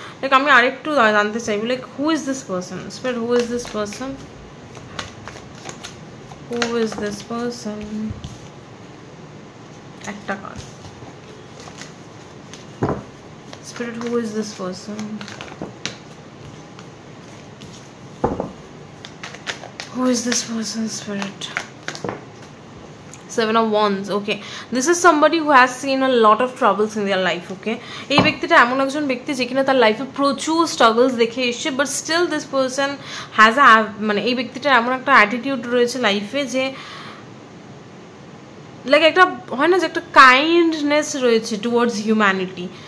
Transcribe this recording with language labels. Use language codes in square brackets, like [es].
[en] like [bn] আমি আরেকটু জানতে চাইবো, [en] Like who is this person spirit, who is this person, who is this person. একটা card spirit, who is this person, who is this person spirit. 7 of Wands. Okay, this is somebody who has seen a lot of troubles in their life. [bn] Okay, এই ব্যক্তিটা এমন একজন ব্যক্তি যে কিনা তার লাইফে প্রচুর স্ট্রাগলস দেখে এসছে, [en] but still this person has [bn] মানে এই ব্যক্তিটার এমন একটা অ্যাটিটিউড রয়েছে লাইফে যে লাইক একটা হয় না যে একটা কাইন্ডনেস রয়েছে [en] Towards humanity.